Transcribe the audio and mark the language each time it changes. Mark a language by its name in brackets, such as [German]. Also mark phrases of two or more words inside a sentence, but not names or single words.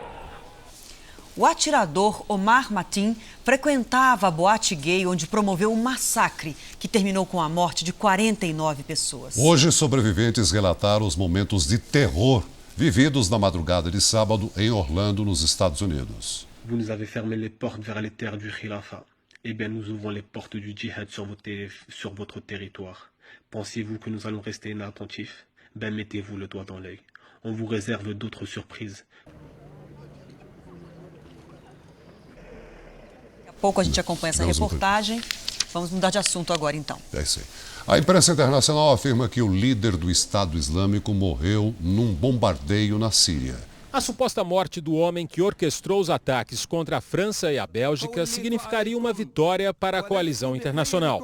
[Portuguese] O atirador Omar Mateen frequentava a boate gay onde promoveu um massacre que terminou com a morte de 49 pessoas. Hoje, sobreviventes relataram os momentos de terror vividos na madrugada de sábado em Orlando, nos Estados Unidos. [French] Vous nous avez fermé les portes vers les terres du Khilafa. Eh bien, nous ouvrons les portes du djihad sur votre territoire. Pensez-vous que nous allons rester inattentifs? Ben, mettez-vous le doigt dans l'œil. On vous réserve d'autres surprises. [Portuguese] Daqui a pouco a gente acompanha essa reportagem. Vamos mudar de assunto agora, então. É isso aí. A imprensa internacional afirma que o líder do Estado Islâmico morreu num bombardeio na Síria. A suposta morte do homem que orquestrou os ataques contra a França e a Bélgica significaria uma vitória para a coalizão internacional.